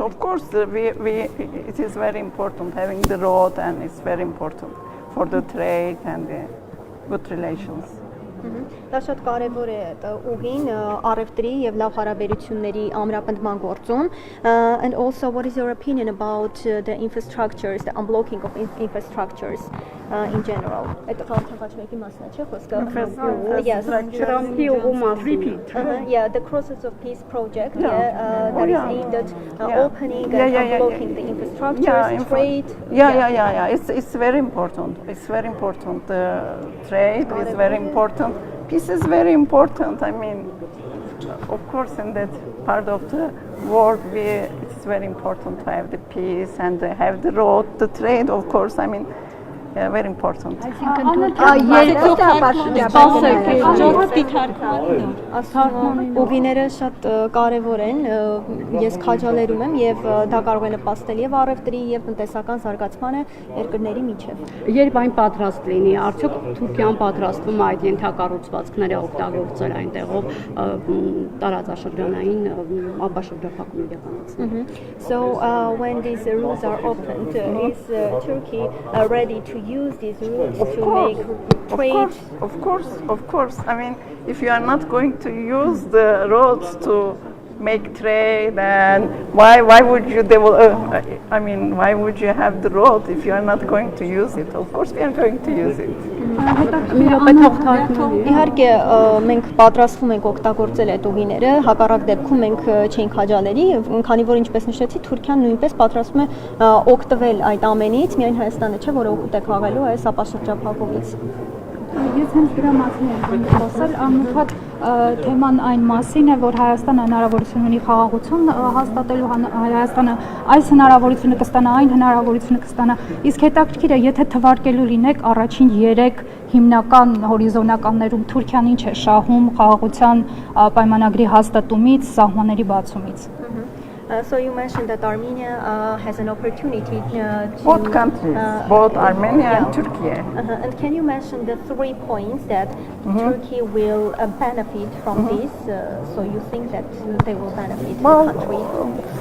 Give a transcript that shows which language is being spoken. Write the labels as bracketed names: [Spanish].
[English] Of course, it is very important having the road, and it's very important for the trade and the good relations. [Armenian] Դա շատ կարևոր է ուղին առևտրի եւ լավ հարաբերությունների ամրապնդման գործում. [English] And also, what is your opinion about the infrastructures, the unblocking of infrastructures in general? [Armenian] Այդ խաղաղությունների մասն է, չէ՞ խոսքը? [English] Yes. [Armenian] Թրամփի ուղու մասին. [English] Yeah, the Crosses of Peace project that is aimed at opening and unblocking the infrastructures, trade. Yeah. It's very important. It's very important. Trade is very important. Peace is very important. I mean, of course, in that part of the world, it's very important to have the peace and to have the road, the trade, of course. I mean, very important. [Armenian] Ուղիները շատ կարևոր են, ես քաջալերում եմ եւ դա կարող է նպաստել եւ առևտրի եւ տնտեսական զարգացմանը երկրների միջև։ Երբ այն պատրաստ լինի, արդյոք Թուրքիան պատրաստվում է այդ ենթակառուցվածքները օգտագործել այնտեղով տարածաշրջանային ապաշրջափակում իրականացնել։ [English] So when these routes are opened, is Turkey ready to use these routes to make trade? Of course. I mean, if you are not going to use the roads to make trade, and why would you why would you have the road if you are not going to use it? Of course we are going to use it. [Armenian] Իհարկե մենք պատրաստվում ենք օգտագործել այդ ուղիները, հակառակ դեպքում մենք չենք հաջալերի, քանի որ ինչպես նշեցի, Թուրքիան նույնպես պատրաստվում է օգտվել այդ ամենից, միայն Հայաստանը չէ, որը օգուտ է քաղելու այս ապաշրջափակումից։ Ես հենց դրա մասին եմ խոսել, անմիջապես թեման այն մասին է, որ Հայաստանը հնարավորություն ունի խաղաղություն հաստատելու, Հայաստանը այս հնարավորությունը կստանա, այն հնարավորությունը կստանա, իսկ հետաքրքիր է, եթե թվարկելու լինեք առաջին 3 հիմնական հորիզոնականներում Թուրքիան ինչ է շահում խաղաղության պայմանագրի հաստատումից, սահմանների բացումից։ [English] So you mentioned that Armenia has an opportunity to both countries, both Armenia and Turkey. And can you mention the 3 points that Turkey will benefit from this? So you think that they will benefit the country?